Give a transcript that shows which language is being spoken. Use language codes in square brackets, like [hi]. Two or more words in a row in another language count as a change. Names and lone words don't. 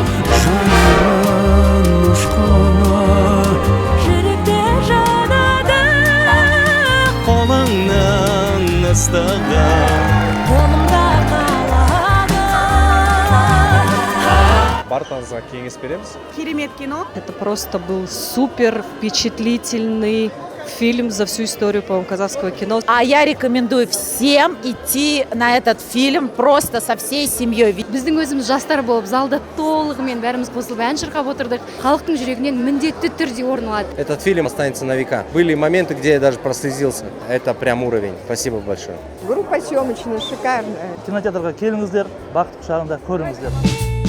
[kk] жанарың ұшқаны жүректе жанады қолыңның ыстығы қолымда қалады. Барлықтарыңызға кеңес береміз. Керемет кино. [ru] Это просто был супер впечатлительный фильм за всю историю, по-моему, казахского кино. А я рекомендую всем идти на этот фильм просто со всей семьей. [kk] Біздің өзіміз жастар болып, залда толығымен бәріміз қосылып ән шырқап отырдық. Халықтың жүрегінен міндетті түрде орын алады. [ru] Этот фильм останется на века. Были моменты, где я даже прослезился. Это прям уровень. Спасибо большое. Группа съемочная, шикарная. [kk] Кинотеатрға келіңіздер, бақыт құшағында көріңіздер.